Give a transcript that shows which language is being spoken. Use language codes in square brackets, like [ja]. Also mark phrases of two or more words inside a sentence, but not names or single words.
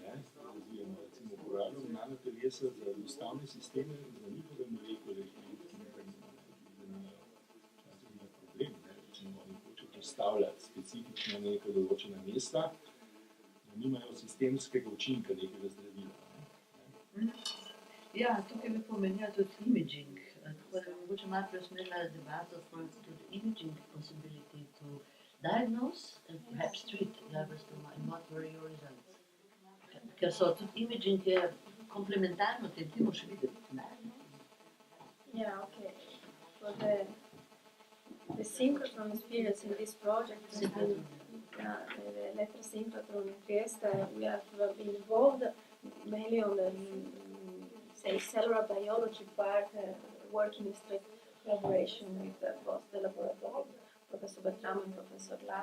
[sl] Razvijamo, recimo, uporabljamo nanotelesa za dostavne sisteme, za njihove molekule, dostavljati specifično neka določena mesta, da nimajo sistemskega učinka nekega zdravila. Ja, tukaj bi pomenila tudi imaging, tako da bi mogoče malo preusmerila debato [en] from imaging possibility to diagnose and perhaps treat glioblastoma and what were your results. [sl] Ker so tudi imaging je komplementarno tem, ti moš videti. [en] Yeah, okay. For the synchrotron experience in this project has been the electrosynchrotron in Trieste. We have been involved mainly on the cellular biology part, working in strict collaboration with both the laboratory, Professor Bertram and Professor La.